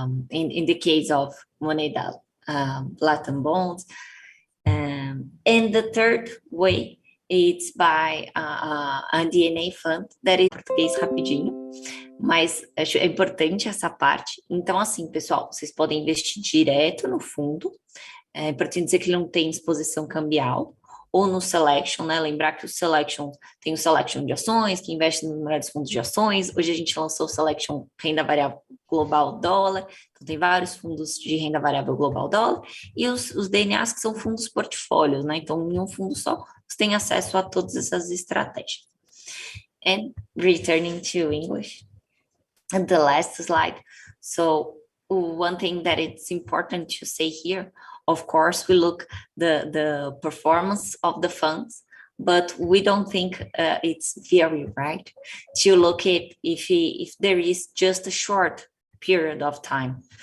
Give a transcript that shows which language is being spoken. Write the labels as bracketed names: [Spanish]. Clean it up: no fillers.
[English] In the case of Moneda Latam bonds, and the third way, it's by a DNA fund, that is [Portuguese] português rapidinho, mas acho importante essa parte. Então, assim, pessoal, vocês podem investir direto no fundo, é importante dizer que ele não tem exposição cambial, ou no selection, né? Lembrar que o selection tem o selection de ações, que investe nos melhores fundos de ações. Hoje a gente lançou o selection renda variável global dólar, então tem vários fundos de renda variável global dólar, e os DNAs que são fundos portfólios, né? Então, em um fundo só, você tem acesso a todas essas estratégias. [English] And returning to English, and the last slide. So one thing that it's important to say here, of course, we look the performance of the funds, but we don't think it's very right to look at if there is just a short period of time.